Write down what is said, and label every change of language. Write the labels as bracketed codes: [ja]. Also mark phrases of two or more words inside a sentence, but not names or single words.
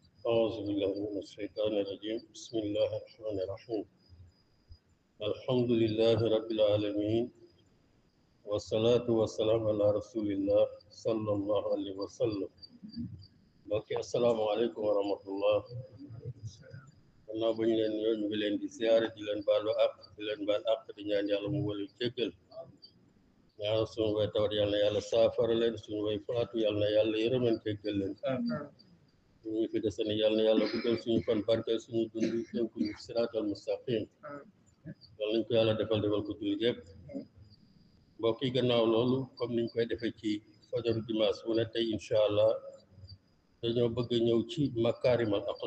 [ar] أعوذ بالله من الشيطان الرجيم بسم الله الرحمن الرحيم الحمد لله رب العالمين والصلاة والسلام على رسول الله صلى الله عليه وسلم [wo] mbokki asalaamaaleykum wa rahmatullah gannaaw ba ñu leen ñoo ñu ngi leen di ziyaare di leen baalu àq di leen baal àq di ñaan yàlla mu wala jéggal ñaan suñu way tawat yàlla na yàlla saafara leen suñu way faatu yàlla na yàlla yërëmeen jéggal leen ñu fi desane yàlla na yàlla guddal suñu fan barkeel suñu dund tënku ñu [ar] الصراط المستقيم [wo] yàlla nañ ko yàlla defal ko jullit yëpp mbokk yi gannaaw loolu comme niñ koy defee ci fajaru dimanche bu ne tey [ar] إن شاء الله [wo] dañoo bëgg ñëw ci makaarimal